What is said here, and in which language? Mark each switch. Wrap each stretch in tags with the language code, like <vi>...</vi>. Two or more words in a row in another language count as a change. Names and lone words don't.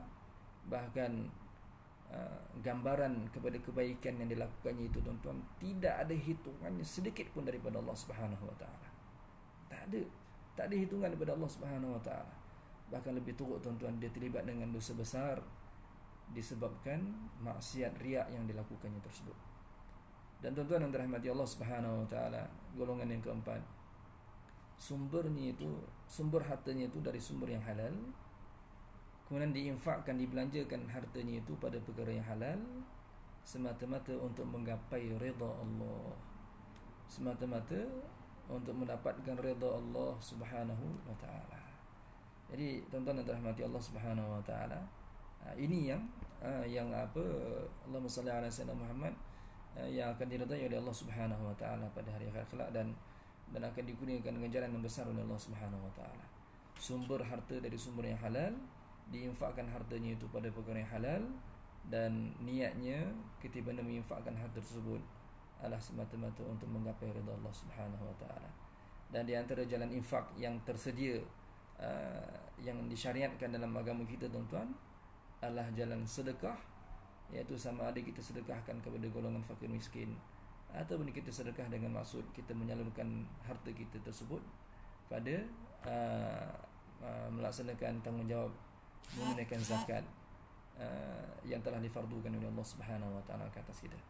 <ms>Bahkan gambaran kepada kebaikan yang dilakukannya itu, tuan-tuan, tidak ada hitungannya sedikit pun daripada Allah</ms> <ar>سبحانه وتعالى.</ar> <ms>Tak ada hitungan daripada Allah</ms> <ar>سبحانه وتعالى.</ar> <ms>Bahkan lebih teruk, tuan-tuan, dia terlibat dengan dosa besar disebabkan maksiat riak yang dilakukannya tersebut. Dan tuan-tuan yang dirahmati Allah</ms> <ar>سبحانه وتعالى,</ar> <ms>golongan yang keempat, sumbernya itu, sumber hartanya itu dari sumber yang halal, kemudian diinfakkan, dibelanjakan hartanya itu pada perkara yang halal, semata-mata untuk menggapai redha Allah, semata-mata untuk mendapatkan redha Allah Subhanahu wa taala. Jadi tuan-tuan yang dirahmati Allah</ms> <ar>سبحانه وتعالى,</ar> <ms>ini yang</ms> <ar>اللهم صل على سيدنا محمد,</ar> <ms>yang akan diredai oleh Allah</ms> <ar>سبحانه وتعالى</ar> <ms>pada hari akhirat kelak, dan akan digunakan dengan jalan yang besar oleh Allah</ms> <ar>سبحانه وتعالى.</ar> <ms>Sumber harta dari sumber yang halal, diinfakkan hartanya itu pada perkara yang halal, dan niatnya ketika menginfakkan harta tersebut adalah semata-mata untuk menggapai redha Allah</ms> <ar>سبحانه وتعالى.</ar> <ms>Dan di antara jalan infak yang tersedia, yang disyariatkan dalam agama kita, tuan-tuan, adalah jalan sedekah, iaitu sama ada kita sedekahkan kepada golongan fakir miskin, ataupun kita sedekah dengan maksud kita menyalurkan harta kita tersebut pada melaksanakan tanggungjawab menunaikan zakat yang telah difardukan oleh Allah</ms> <ar>سبحانه وتعالى</ar> <ms>ke atas kita.</ms>